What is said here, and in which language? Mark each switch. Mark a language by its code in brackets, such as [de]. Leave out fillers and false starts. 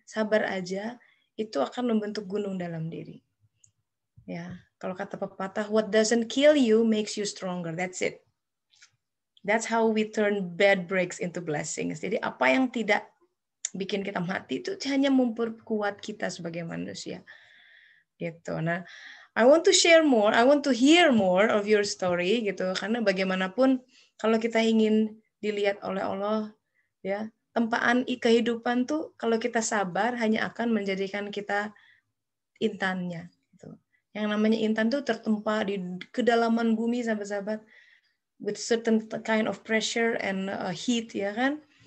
[id] Sabar aja, itu akan membentuk gunung dalam diri. Ya, kalau kata pepatah, [en] what doesn't kill you makes you stronger. That's it. That's how we turn bad breaks into blessings. [id] Jadi apa yang tidak bikin kita mati itu hanya memperkuat kita sebagai manusia. Gitu. [en] Nah, I want to share more, I want to hear more of your story gitu. [id] Karena bagaimanapun kalau kita ingin dilihat oleh Allah, ya, tempaan kehidupan tuh kalau kita sabar hanya akan menjadikan kita intannya. Gitu. Yang namanya intan tuh tertempa di kedalaman bumi, sahabat-sahabat, [en] with certain kind of pressure and heat, [id] ya kan?